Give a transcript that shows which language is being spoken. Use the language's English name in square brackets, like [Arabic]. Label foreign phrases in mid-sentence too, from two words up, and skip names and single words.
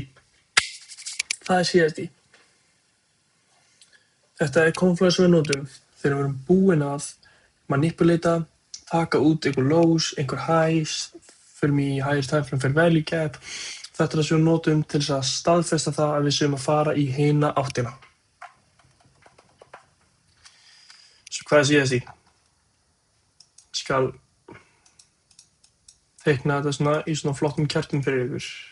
[Icelandic] Það er CISD. Þetta er Confluence við notum þegar við erum búin að manipulata, taka út einhver lows, einhver highs, förum í [English] higher time frame [Icelandic] fyrir [English] value gap. [Icelandic] Þetta er það sem við notum til þess að staðfesta það að við séum að fara í hina áttina. Svo hvað er CISD? Ég skal teikna þetta svona í svona flottum kertum fyrir ykkur.